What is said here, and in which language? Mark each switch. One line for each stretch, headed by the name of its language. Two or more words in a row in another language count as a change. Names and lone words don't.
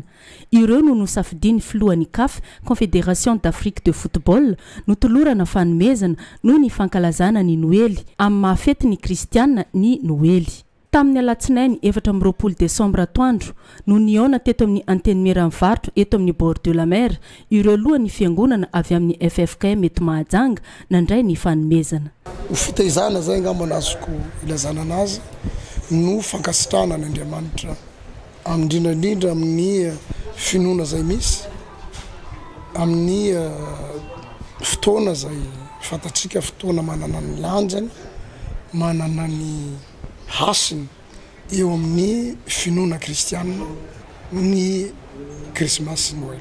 Malagasy: Ireo no nosafidiny filohan'ny CAF, Confédération d'Afrique de football, notolorana fanomezana noho ny fankalazana ny Noely amin'ny mahafety ny kristiana ny Noely. Tamin'ny alatsinainy 24 Desambra atoandro no niona teto amin'ny anteny Meranvarotro eto amin'ny
French: bord de la mer
Malagasy: ireo lohan'ny fiangonana avy amin'ny FFKM eto Mahajanga nandray ny fanomezana. Fitaizana zay ngamba nazoko ilazana anazy no fankasitrana n'Andriamanitra amindrindra amin'ny finoana zay misy amin'ny fotoana zay fatatsika fotoana manana ny lanjany manana ny hasiny eo amin'ny finoana kristiana ny Krismasy Noel.